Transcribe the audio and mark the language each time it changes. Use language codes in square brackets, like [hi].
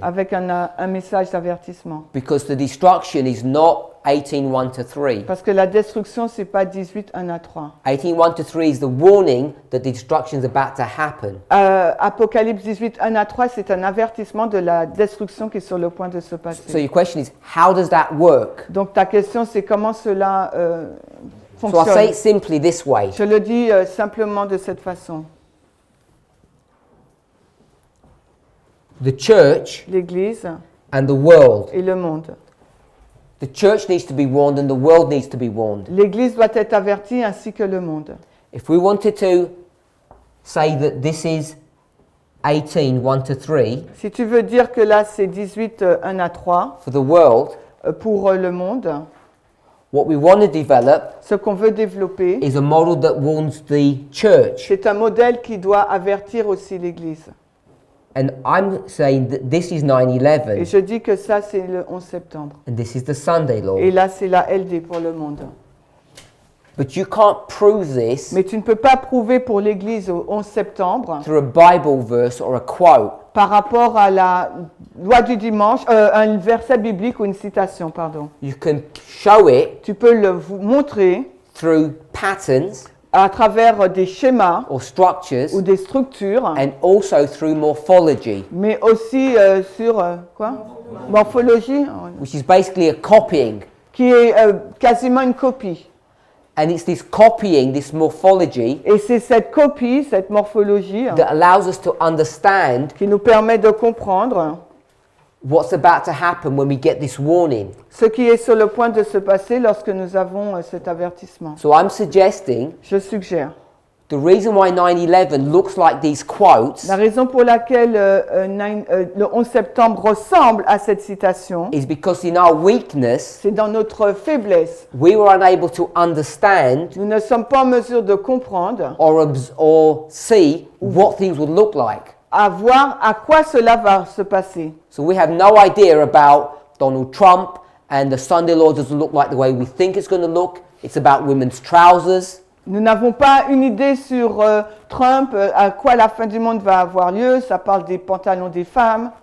[fr] avec un message d'avertissement. [en] because the destruction is not 18:1 to 3. [fr] Parce que la destruction, c'est pas 18, 1 à 3. [en] 18:1 to 3 is the warning that the destruction is about to happen. [fr] Apocalypse 18, 1 à 3, c'est un avertissement de la destruction qui est sur le point de se [en] So [fr] passer. [en] your question is, how does that work? [fr] Donc ta question, c'est comment cela [en] So I'll say [fr] fonctionne. [en] it simply this way. [fr] Je le dis simplement de cette façon. [en] The church [fr] L'Église [en] and the world. [fr] et le monde. [en] The church needs to be warned and the world needs to be warned. [fr] L'Église doit être avertie ainsi que le monde. [en] If we wanted to say that this is 18:1 to 3 [fr] Si tu veux dire que là, c'est 18, 1 à 3 [en] for the world, [fr] pour le monde, [en] what we want to develop [fr] ce qu'on veut développer, [en] is a model that warns the church. [fr] c'est un modèle qui doit avertir aussi l'Église. [en] And I'm saying that this is [fr] Et [en] 9/11 [fr] je dis que ça, c'est le 11 septembre. [en] and this is the Sunday law. [fr] Et là, c'est la LD pour le monde. [en] But you can't prove this [fr] Mais tu ne peux pas prouver pour l'Église au 11 septembre [en] through a Bible verse or a quote. [fr] par rapport à la loi du dimanche, un verset biblique ou une citation, pardon. [en] You can show it [fr] Tu peux le montrer [en] through patterns [fr] à travers des schémas [en] or structures [fr] ou des structures, [en] and also through morphology, [fr] mais aussi sur quoi? Morphologie, [en] which is basically a copying. [fr] qui est quasiment une copie. [en] And it's this copying, this morphology, [fr] Et c'est cette copie, cette morphologie, [en] that allows us to understand [fr] qui nous permet de comprendre [en] what's about to happen when we get this warning. [fr] ce qui est sur le point de se passer lorsque nous avons cet avertissement. [en] So I'm suggesting [fr] Je suggère. [en] the reason why 9/11 looks like these quotes [fr] La raison pour laquelle le 11 septembre ressemble à cette citation, [en] is because in our weakness, [fr] c'est dans notre faiblesse. [en] we were unable to understand [fr] Nous ne sommes pas en mesure de comprendre, [en] or see what things would look like. [fr] à voir à quoi cela va se passer. [en] So we have no idea about Donald Trump, and the Sunday law doesn't look like the way we think it's going to look. It's about women's trousers. [fr] Nous n'avons pas une idée sur Trump, à quoi la fin du monde va avoir lieu. Ça parle des pantalons des femmes.